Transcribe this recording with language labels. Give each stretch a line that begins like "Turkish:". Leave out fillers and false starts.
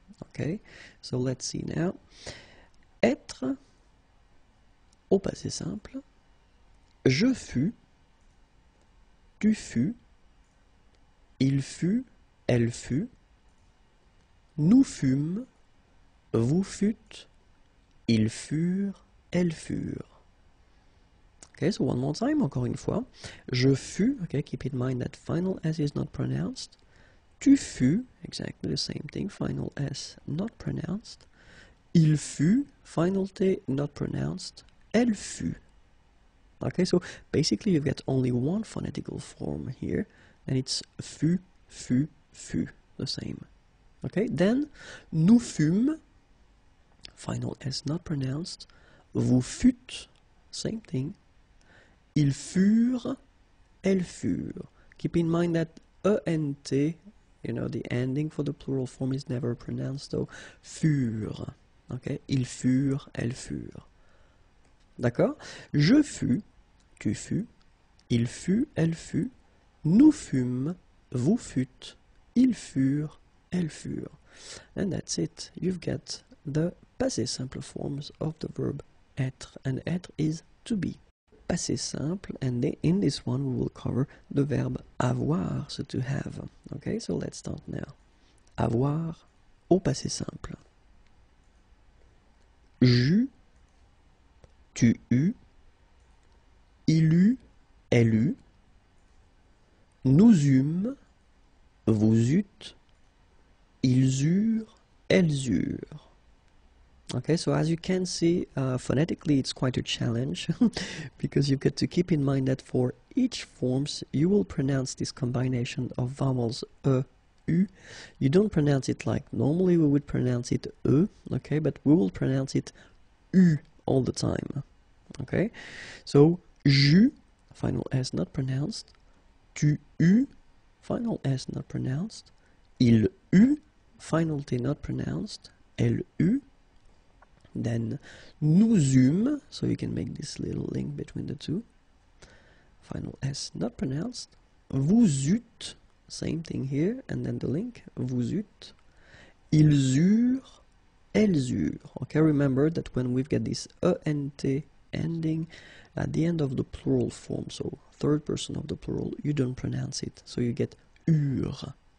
English: Okay, so let's see now.
French: Être, au passé simple, je fus, tu fus, il fut, elle fut, nous fûmes, vous fûtes, ils furent, elles furent.
English: Okay, so one more time,
French: encore une fois. Je fus,
English: okay, keep in mind that final S is not pronounced.
French: Tu fus,
English: exactly the same thing, final S not pronounced.
French: Il fut,
English: final T not pronounced.
French: Elle fut.
English: Okay, so basically you've got only one phonetical form here, and it's fut, fut, fut, the same. Okay, then
French: nous fûmes,
English: final S not pronounced.
French: Vous fûtes,
English: same thing.
French: Ils furent, elles furent.
English: Keep in mind that ENT, you know, the ending for the plural form is never pronounced, so furent. Okay?
French: Ils furent, elles furent. D'accord? Je fus, tu fus, il fut, elle fut, nous fûmes, vous fûtes, ils furent, elles furent.
English: And that's it. You've got the passé simple forms of the verb être, and être is to be. Passé simple, and in this one we will cover the verb avoir, so to have. Okay, so let's start now.
French: Avoir au passé simple. J'eus, tu eus, il eut, elle eut, nous eûmes, vous eûtes, ils eurent, elles eurent.
English: Okay, so as you can see, phonetically it's quite a challenge because you've got to keep in mind that for each forms you will pronounce this combination of vowels u. You don't pronounce it like normally we would pronounce it okay, but we will pronounce it u all the time. Okay, so
French: j'eus,
English: final S not pronounced,
French: tu eus,
English: final S not pronounced,
French: il eut,
English: final T not pronounced,
French: elle eut.
English: Then
French: nous eûmes,
English: so you can make this little link between the two. Final S not pronounced.
French: Vous eûtes,
English: same thing here, and then the link,
French: vous eûtes. Ils eurent, elles eurent.
English: Okay, remember that when we've got this ENT ending at the end of the plural form, so third person of the plural, you don't pronounce it, so you get eurent.